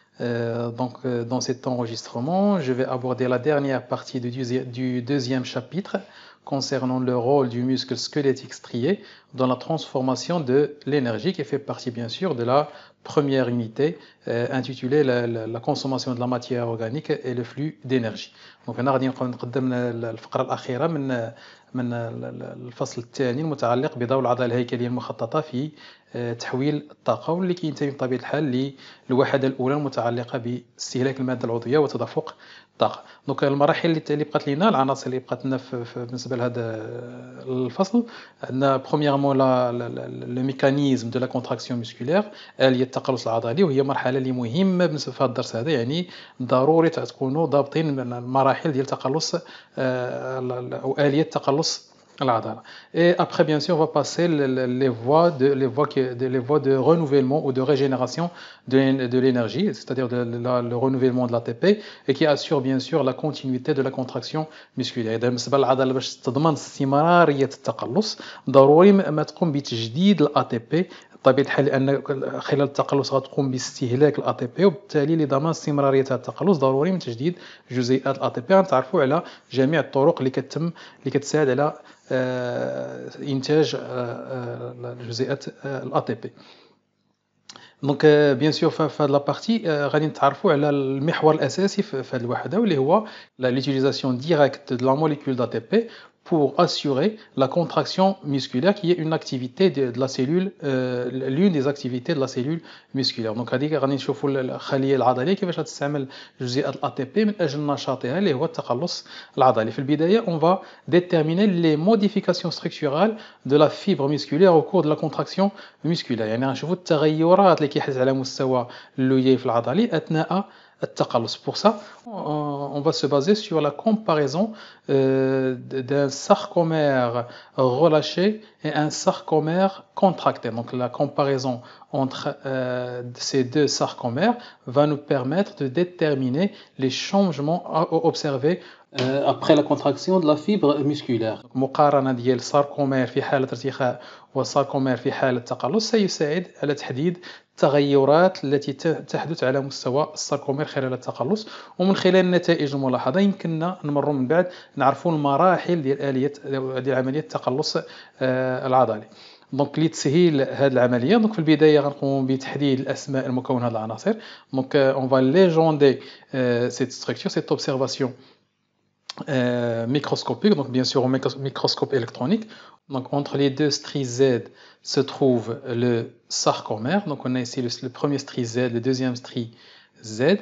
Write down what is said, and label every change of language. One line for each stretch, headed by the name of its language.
French: Dans cet enregistrement, je vais aborder la dernière partie du deuxième chapitre concernant le rôle du muscle squelettique strié dans la transformation de l'énergie, qui fait partie bien sûr de la première unité intitulée la consommation de la matière organique et le flux d'énergie.
Arabic: Donc أنا غادي نقدم الفقرة الأخيرة من الفصل الثاني المتعلق بضوء العضلة الهيكلية المخططة في تحويل الطاقة، واللي كينتمي بطبيعة الحال للوحدة الأولى المتعلقة باستهلاك المادة العضوية وتدفق الطاقة. دونك المراحل اللي بقات لنا، العناصر اللي بقات لنا بالنسبة لهذا الفصل، عندنا
French: برومييرمون لو ميكانيزم دو لا كونتراكسيون مسكولير،
Arabic: آلية التقلص العضلي، وهي مرحلة اللي مهمة بالنسبة في هذا الدرس هذا. يعني ضروري تكونوا ضابطين المراحل ديال تقلص أو آلية تقلص العضلة.
French: Et après, bien sûr, on va passer les voies de renouvellement ou de régénération de l'énergie, c'est-à-dire le renouvellement de l'ATP, et qui assure bien sûr la continuité de la contraction musculaire.
Arabic: إذا بالنسبة للعضلة باش تضمن استمرارية التقلص، ضروري ما تقوم بتجديد الATP بطبيعة الحال، لأن خلال التقلص غتقوم باستهلاك الATP، وبالتالي لضمان استمرارية هذا التقلص ضروري من تجديد جزيئات الATP. غنتعرفوا على جميع الطرق اللي كتساعد على إنتاج جزيئات الATP. دونك بيان سور في هذه لابارتي غادي نتعرفوا على المحور الاساسي في هذه الوحده، واللي هو
French: l'utilisation directe de la molécule d'ATP pour assurer la contraction musculaire, qui est une activité de la cellule, l'une des activités de la cellule musculaire.
Arabic: دونك هذيك غادي نشوفوا الخليه العضليه كيفاش غتستعمل جزيئات الATP من اجل نشاطها اللي هو التقلص العضلي. في البدايه
French: on va déterminer les modifications structurales de la fibre musculaire au cours de la contraction musculaire.
Arabic: يعني غنشوفوا التغيرات اللي كيحدث على مستوى الليف العضلي اثناء التقلص.
French: Pour ça, on va se baser sur la comparaison d'un sarcomère relâché et un sarcomère contracté. Donc la comparaison entre ces deux sarcomères va nous permettre de déterminer les changements observés après la contraction de la fibre musculaire.
Arabic: مقارنة ديال الساركومير في حالة ارتخاء والساركومير في حالة تقلص سيساعد على تحديد التغيرات التي تحدث على مستوى الساركومير خلال التقلص، ومن خلال النتائج الملاحظة يمكننا نمر من بعد نعرفوا المراحل ديال عملية التقلص العضلي. دونك لتسهيل هذه العملية، دونك في البداية غنقوم بتحديد الأسماء المكونة هذه العناصر.
French: دونك on va légender cette structure, cette observation microscopique, donc bien sûr au microscope électronique. Donc entre les deux stries Z se trouve le sarcomère. Donc on a ici le premier strie Z, le deuxième strie Z.